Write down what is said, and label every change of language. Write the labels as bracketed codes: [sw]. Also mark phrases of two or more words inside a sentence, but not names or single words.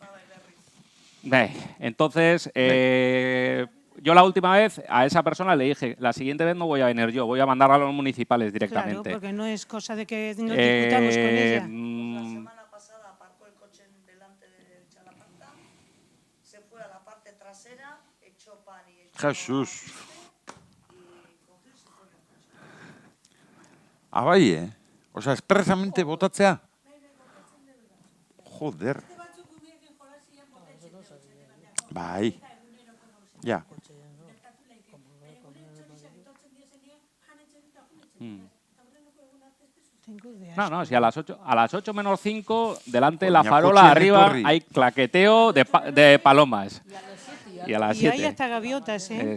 [es] Entonces, yo la última vez a esa persona le dije, la siguiente vez no voy a venir yo, voy a mandar a los municipales Claro, directamente. porque no es cosa de que nos discutamos con ella. La semana pasada aparcó el coche delante del Chalapanta, se fue a la parte trasera, echó pan y echó... Jesús. [eu] Ah, bai, Osea, expresamente botatzea. Joder. Bai. Ja. [es] No, si a las 8 menos 5, delante de la Coña, farola coche arriba [eu] etorri. [es] hay claqueteo de palomas. Y a las Y 7. hay hasta gaviotas, ¿eh?